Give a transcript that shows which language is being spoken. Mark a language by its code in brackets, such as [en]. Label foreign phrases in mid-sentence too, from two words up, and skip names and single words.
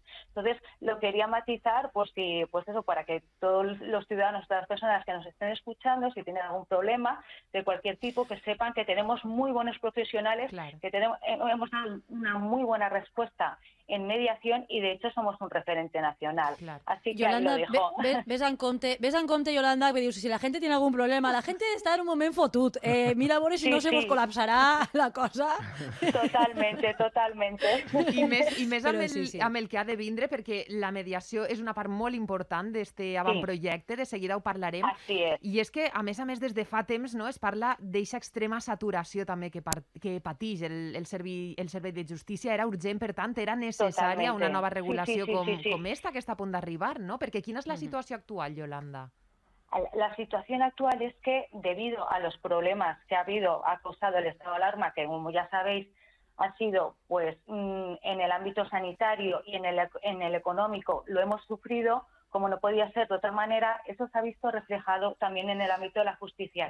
[es] Entonces, lo quería matizar, pues eso, para que todos los ciudadanos, todas las personas que nos estén escuchando, si tienen algún problema de cualquier tipo, que sepan que tenemos muy buenos profesionales, que hemos dado una muy buena respuesta en mediación i, de hecho, somos un referente nacional. Así que Yolanda, ahí lo dejo. [ca] Ves en compte, Yolanda, que dius, [es] si la gente tiene algún problema, [ca] la gente està en un moment fotut. Mira a veure si no se vos colapsarà la cosa. [es] Totalmente. [ca] I més amb el que ha de vindre, perquè la mediació és una part molt important d'aquest avantprojecte, de seguida ho parlarem. I és que, a més, des de fa temps es parla d'aquesta extrema saturació també que patix el servei de justícia. Era urgent, per tant, era necessària una nova regulació com esta que està a punt d'arribar, ¿no? Perquè quina és la situació actual, Yolanda? [es] La situación actual es que, debido a los problemas que ha causado el estado de alarma, que como ya sabéis, ha sido pues en el ámbito sanitario y en el económico, lo hemos sufrido, como no podía ser de otra manera, eso se ha visto reflejado también en el ámbito de la justicia.